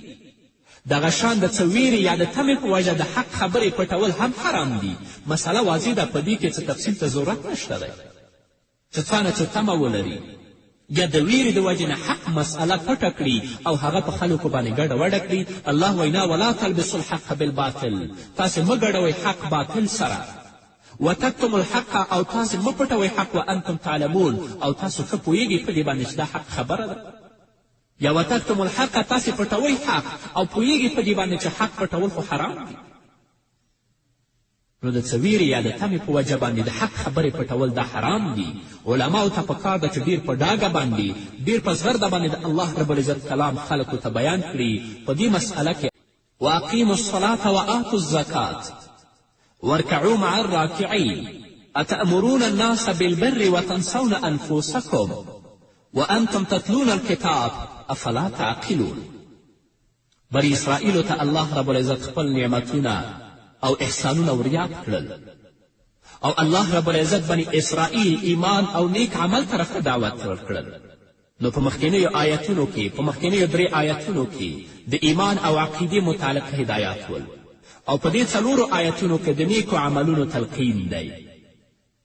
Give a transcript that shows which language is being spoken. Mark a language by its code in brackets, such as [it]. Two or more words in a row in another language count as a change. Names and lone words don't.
[ps] دغه شان د څه ویرې یا د تمې په وجه د حق خبرې پټول هم حرام دي. مسله واضح ده، په دې کې څه تفصیل ته ضرورت نشته دی چې څه نه څه تمه ولري یا د ویرې د وجې نه حق مسئله پټه کړي او هغه په خلکو باندې ګډه وډه کړي. الله وینا [ar] ولا تلبسوا الحق بالباطل، [ps] تاسې مه ګډوئ حق باطل سره. [ar] وتکتموا الحق، [ps] او تاسې مه پټوئ حق [ar] وانتم تعلمون، [ps] او تاسو ښه پوهیږئ په دې باندې چې دا حق خبره ده. یا [ar] وتکتموا الحق، [ps] تاسې پټوئ حق او پوهیږئ په دې باندې چې حق پټول خو حرام دي. نو د څه ویرې یا د تمې په وجه باندې د حق خبرې پټول دا حرام دي. علماو ته پکار ده چې ډېر په ډاګه باندې ډېر په زغرده باندې د [ar] الله رب العزت [ps] کلام خلکو ته بیان کړي. په دې مسئله کې [ar] واقیموا الصلاة وآتوا الزکاة وارکعوا مع الراکعین اتأمرون الناس بالبر وتنسون انفسکم وانتم تتلون الکتاب افلا تعقلون. [ps] بني اسرائیلو ته [ar] الله رب العزت [ps] خپل نعمتونه او احسانونه وریاد کړل او [ar] الله رب العزت [ps] بني اسرائیل ایمان او نیک عمل طرف ته دعوت ورکړل. نو په مخکینیو آیتونو کې، په مخکینیو 3 آیتونو کې د ایمان او عقیدې متعلق هدایات ول او په دې 4 آیتونو کې د نیکو عملونو تلقین دی.